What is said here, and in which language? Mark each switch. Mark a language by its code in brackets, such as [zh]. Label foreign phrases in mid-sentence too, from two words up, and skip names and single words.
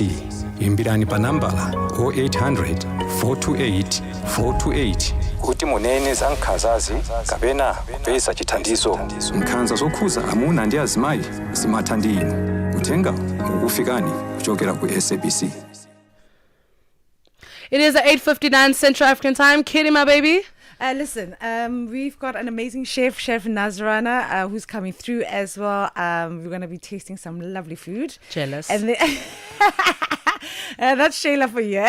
[ny] Imbirani pa nambala 0800 428 428 kuti munene za nkhanzazi kapena kupeza chithandizo. Nkhanza zokhuza amuna ndi azimayi zimatha ndi inu. Uthenga ukufikani kuchokera ku SABC. [en] It is at 8:59 Central African time. Kitty, my baby. Listen, we've got an amazing chef Nazrana, who's coming through as well. We're going to be tasting some lovely food. Jealous. And then that's Shayla for you.